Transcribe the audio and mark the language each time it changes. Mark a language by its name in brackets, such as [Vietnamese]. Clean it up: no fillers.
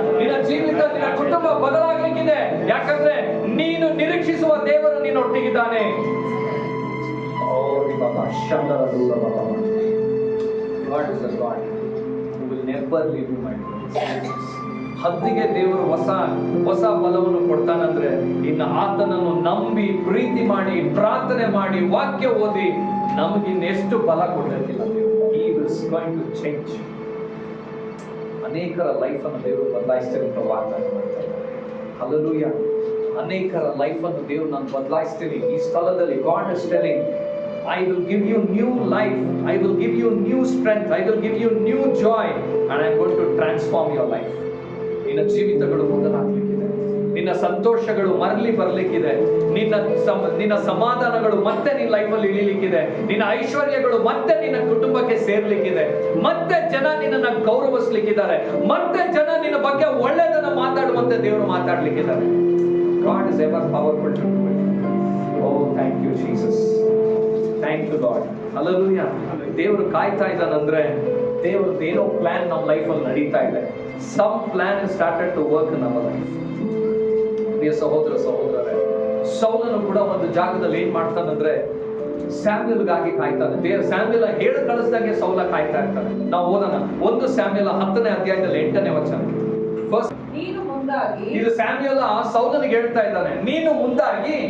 [Kannada] ನಿನ್ನ ಜೀವಿತ, ನಿನ್ನ ಕುಟುಂಬ ಬದಲಾಗ್ಲಿಕ್ಕಿದೆ. ಯಾಕಂದ್ರೆ ನೀನು ನಿರೀಕ್ಷಿಸುವ ದೇವರು ನಿನ್ನೊಟ್ಟಿಗಿದ್ದಾನೆ. Baba, Shandara Dura Baba. [English] God is a God who will never leave you, my friends. [Kannada] ಹದ್ದಿಗೆ ದೇವರು ಹೊಸ ಬಲವನ್ನು ಕೊಡ್ತಾನಂದ್ರೆ ಇನ್ನು ಆತನನ್ನು ನಂಬಿ ಪ್ರೀತಿ ಮಾಡಿ ಪ್ರಾರ್ಥನೆ ಮಾಡಿ ವಾಕ್ಯ ಓದಿ ನಮಗಿನ್ನೆಷ್ಟು ಬಲ ಕೊಡಲಿಕ್ಕಿಲ್ಲ. [English] He is going to change. [Kannada] ಅನೇಕರ ಲೈಫ್ ಅನ್ನು ದೇವರು ಬದಲಾಯಿಸ್ತಾರೆ ವಾಗ್ದಾನ ಮಾಡ್ತಾರೆ. ಹಲ್ಲೆಲೂಯಾ. ಅನೇಕರ ಲೈಫ್ ಅನ್ನು ದೇವರು ನಾನು ಬದಲಾಯಿಸ್ತೀನಿ. ಈ ಸ್ಥಳದಲ್ಲಿ [English] God is telling, I will give you new life, I will give you new strength, I will give you new joy, and I am going to transform your life. [Kannada] ನಿನ್ನ ಜೀವಿತಗಳು ಬದಲಾಗಲಿಕ್ಕಿದೆ, ನಿನ್ನ ಸಂತೋಷಗಳು ಮರಳಿ ಬರಲಿಕ್ಕಿದೆ, ನಿನ್ನ ಸಮಾಧಾನಗಳು ಮತ್ತೆ ನಿನ್ನ ಲೈಫಲ್ಲಿ ಇಳಿಲಿಕ್ಕಿದೆ, ನಿನ್ನ ಐಶ್ವರ್ಯಗಳು ಮತ್ತೆ ನಿನ್ನ ಕುಟುಂಬಕ್ಕೆ ಸೇರ್ಲಿಕ್ಕಿದೆ, ಮತ್ತೆ ಜನ ನಿನ್ನನ್ನು ಗೌರವಿಸ್ಲಿಕ್ಕಿದ್ದಾರೆ, ಮತ್ತೆ ಜನ ನಿನ್ನ ಬಗ್ಗೆ ಒಳ್ಳೆಯದನ್ನ ಮಾತಾಡುವಂತೆ ದೇವರು ಮಾತಾಡ್ಲಿಕ್ಕಿದ್ದಾರೆ. [English] God is ever powerful to do it. Oh, thank you Jesus. Thank you Lord. Hallelujah. [Kannada] ದೇವರು ಕಾಯ್ತಾ ಇದ್ದಾನಂದ್ರೆ ದೇವರದ್ದು ಏನೋ ಪ್ಲಾನ್ ನಮ್ಮ ಲೈಫಲ್ಲಿ ನಡೀತಾ ಇದೆ. [English] Some plan is started to work in our life. [Kannada] ಪ್ರಿಯ ಸಹೋದರರೇ, ಸೌಲನು ಕೂಡ ಒಂದು ಜಾಗದಲ್ಲಿ ಏನ್ ಮಾಡ್ತಾನಂದ್ರೆ ಸ್ಯಾಮ್ಯಲ್ಗಾಗಿ ಕಾಯ್ತಾನೆ. ಸ್ಯಾಮ್ಯಲ್ ಹೇಳಿ ಕಳಿಸ್ದಂಗೆ ಸೌಲ ಕಾಯ್ತಾ ಇರ್ತಾನೆ. ನಾವು ಓದೋಣ 1 ಸ್ಯಾಮ್ಯಲ್ 10ನೇ ಅಧ್ಯಾಯದಲ್ಲಿ 8ನೇ ವಚನ. ನೀನು ಮುಂದಾಗಿ, ಇದು ಸ್ಯಾಮ್ಯಲ್ ಸೌಲನಿಗೆ ಹೇಳ್ತಾ ಇದ್ದಾನೆ, ನೀನು ಮುಂದಾಗಿ